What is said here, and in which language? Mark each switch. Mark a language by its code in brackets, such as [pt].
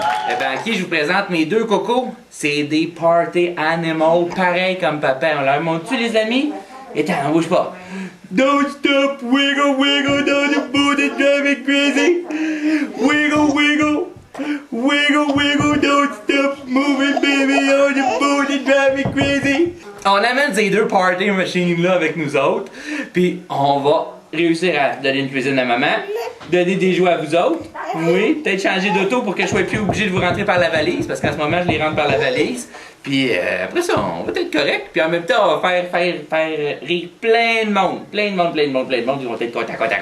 [fr] Le banquier, je vous présente mes deux cocos. C'est des party animals, pareils comme papa. On leur montre-tu, les amis? Et t'en bouge pas. [en] Don't stop, wiggle, wiggle, down the boat and drive me crazy. Wiggle, wiggle, wiggle, wiggle, don't stop moving, baby, on the boat and drive me crazy. [fr] On amène ces deux party machines là avec nous autres, puis on va réussir à donner une cuisine à maman, donner des jouets à vous autres, oui, peut-être changer d'auto pour que je sois plus obligé de vous rentrer par la valise, parce qu'en ce moment je les rentre par la valise, puis après ça on va être correct, puis en même temps on va faire rire plein de monde, ils vont être contents.